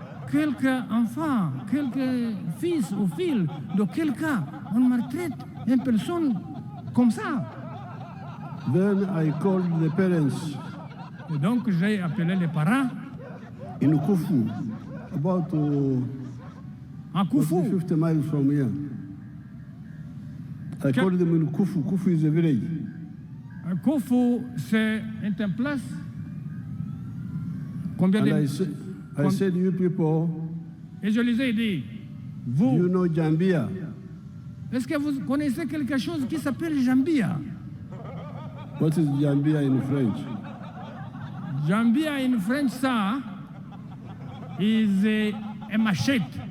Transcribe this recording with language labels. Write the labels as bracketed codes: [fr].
[fr] Quelques enfants, quelques fils ou filles de quelqu'un, on maltraite une personne comme ça. [en] Then I called the parents [fr] Et donc j'ai appelé les parents [en] in Kufu, about [fr] à Koufou. [en] 50 miles from here. I called them in Kufu. Kufu is a village. [fr] Koufou, c'est une place. Combien [en] And [fr] de... [en] I said, you people, [fr] Et je les ai dit, [en] do you [fr] vous, [en] know Jambia? [fr] est-ce que vous connaissez quelque chose qui s'appelle Jambia? [en] What is Jambia in French? Jambia in French, ça, is a machette.